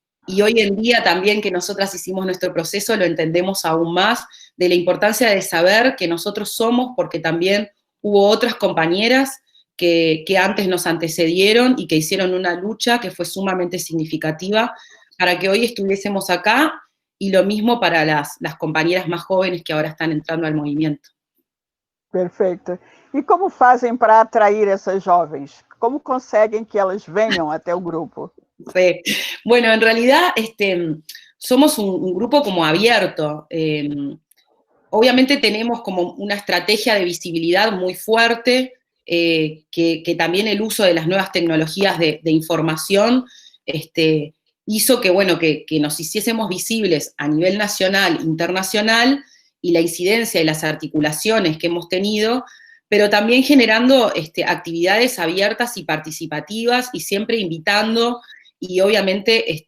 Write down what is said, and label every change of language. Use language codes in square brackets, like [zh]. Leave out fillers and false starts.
[es] y hoy en día también que nosotras hicimos nuestro proceso, lo entendemos aún más, de la importancia de saber que nosotros somos, porque también hubo otras compañeras que antes nos antecedieron y que hicieron una lucha que fue sumamente significativa para que hoy estuviésemos acá, y lo mismo para las compañeras más jóvenes que ahora están entrando al movimiento. [pt] Perfeito. E como fazem para atrair essas jovens? Como conseguem que elas venham até o grupo? [es] Sí. Bueno, en realidad somos un grupo como abierto. Obviamente tenemos como una estrategia de visibilidad muy fuerte, que también el uso de las nuevas tecnologías de información hizo que, bueno, que nos hiciésemos visibles a nivel nacional, internacional, y la incidencia y las articulaciones que hemos tenido, pero también generando actividades abiertas y participativas, y siempre invitando, y obviamente